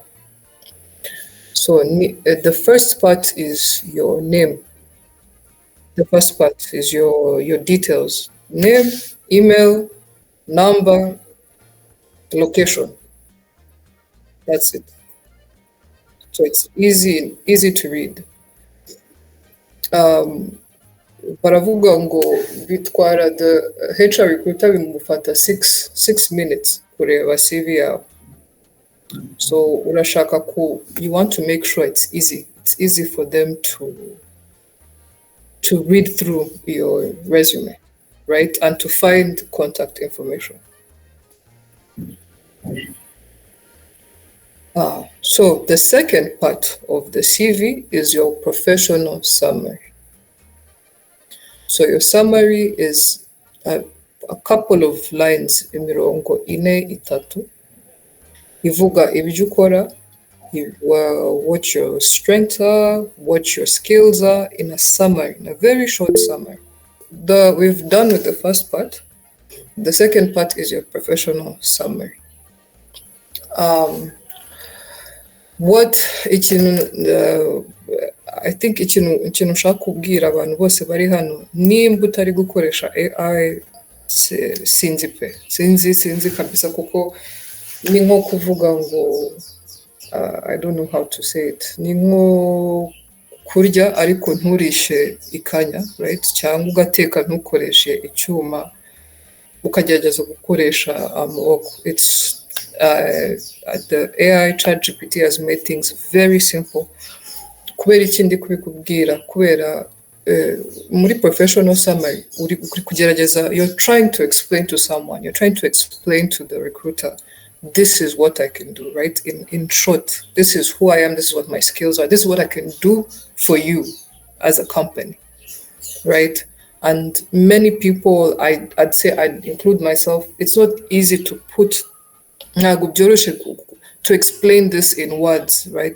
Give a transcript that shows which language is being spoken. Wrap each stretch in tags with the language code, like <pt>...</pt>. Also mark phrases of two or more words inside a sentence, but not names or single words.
<en>So the first part is your name. The first part is your details: name, email, number, location. That's it. So it's easy to read.</en> <rw>Baravuga ngo bitwara</rw> <en>the HR recruiter</en> <rw>bimufata</rw> <en>6 minutes</en> <rw>kureba CV yawe.</rw> <en>So urashaka you want to make sure it's easy for them to read through your resume, right? And to find contact information. So the second part of the CV is your professional summary. So your summary is a couple of lines,</en> <rw>imirongo ine itatu, ivuga ibyo ukora,</rw> <en>what your strengths are, what your skills are, in a summary, in a very short summary. We've done with the first part. The second part is your professional summary.</en> <rw>I think ikintu ushaka kubwira abantu bose bari hano, nimba utari gukoresha AI, sinzi kabisa, kuko ni nko kuvuga ngo</rw> <en>I don't know how to say it,</en> <rw>ni nko kurya ariko nturishe ikanya, right? Cyangwa ugateka ntukoreshe icyuma ukagerageza gukoresha amaboko.</rw> <en>It's the AI ChatGPT has made things very simple.</en> <rw>Kubera ikindi kubikubwira, kubera muri</rw> <en>professional summary</en> <rw>uri kugerageza,</rw> <en>you're trying to explain to someone, you're trying to explain to the recruiter, this is what I can do, right? In short, this is who I am, this is what my skills are, this is what I can do for you as a company, right? And many people, I'd say, I'd include myself, it's not easy to to explain this in words, right?</en>